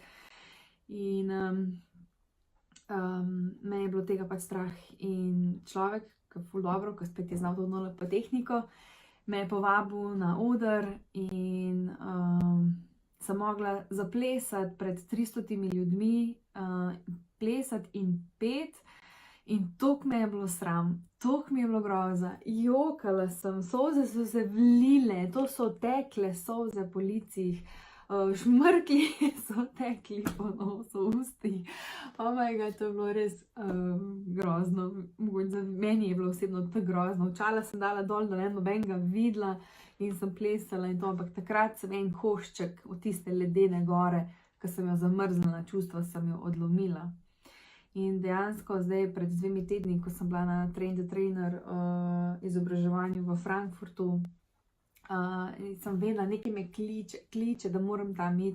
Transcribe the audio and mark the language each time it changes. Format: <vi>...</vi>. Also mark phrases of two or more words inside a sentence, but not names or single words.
<sl>In me je bilo tega pač strah in človek, ki je ful dobro, ki spet je znal to NLP tehniko, me je povabil na oder in sem mogla zaplesati pred 300 ljudmi, plesati in pet. In toliko me je bilo sram, toliko mi je bilo groza, jokala sem, solze so se vlile, to so tekle solze po licih, šmrkli so tekli po nosu, ustih.</sl> <en>Oh my god,</en> <sl>to je bilo res grozno, za meni je bilo osebno tako grozno. Očala sem dala dol, da ne nobenega videla in sem plesala in to, ampak takrat sem en košček od tiste ledene gore, ki sem jo zamrznila, čustva sem jo odlomila. In dejansko zdaj pred 2 tedni, ko sem bila na Train the Trainer izobraževanju v Frankfurtu, sem vedela, nekaj me kliče, da moram tam iti.</sl>